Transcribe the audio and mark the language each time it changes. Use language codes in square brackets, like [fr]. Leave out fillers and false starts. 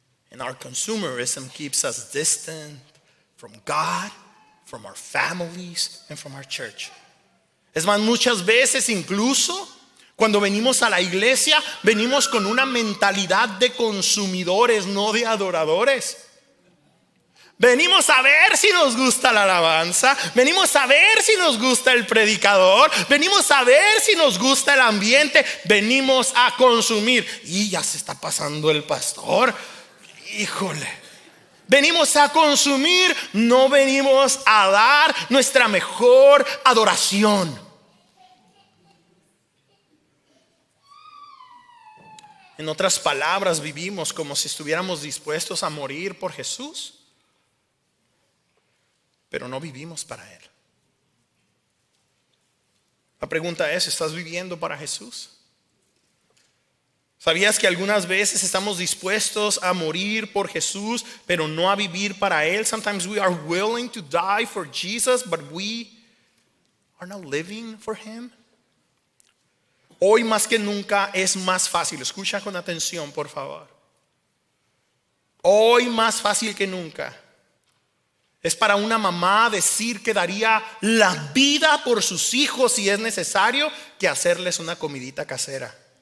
[en] And our consumerism keeps us distant from God, from our families, and from our church. [es] Es más, muchas veces incluso cuando venimos a la iglesia, venimos con una mentalidad de consumidores, no de adoradores. Venimos a ver si nos gusta la alabanza, venimos a ver si nos gusta el predicador, venimos a ver si nos gusta el ambiente, venimos a consumir. Y ya se está pasando el pastor, híjole. Venimos a consumir, no venimos a dar nuestra mejor adoración. En otras palabras, vivimos como si estuviéramos dispuestos a morir por Jesús, pero no vivimos para Él. La pregunta es, ¿estás viviendo para Jesús? ¿Sabías que algunas veces estamos dispuestos a morir por Jesús, pero no a vivir para Él? [en] Sometimes we are willing to die for Jesus, but we are not living for Him. [es] Hoy más que nunca es más fácil. Escucha con atención, por favor. Hoy más fácil que nunca Es para una mamá decir que daría la vida por sus hijos si es necesario, que hacerles una comidita casera.